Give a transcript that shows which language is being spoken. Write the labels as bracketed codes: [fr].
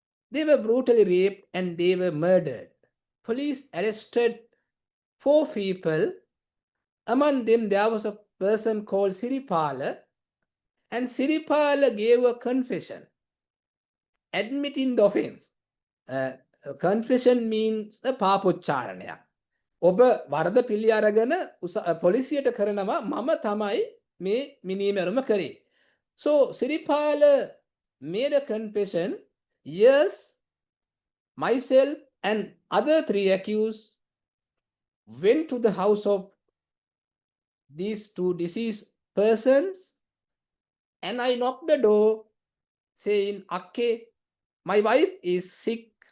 [en] They were brutally raped and they were murdered. Police arrested four people. Among them, there was a person called Siripala, and Siripala gave a confession admitting the offense. Confession means a පාපොච්චාරණයක්. [si] ඔබ වරද පිළි අරගෙන පොලිසියට කරනවා මම තමයි මේ මිනීමැරුම කරේ. [en] So Siripala made a confession, yes, myself and other three accused went to the house of these two deceased persons, and I knocked the door saying, "Okay, my wife is sick.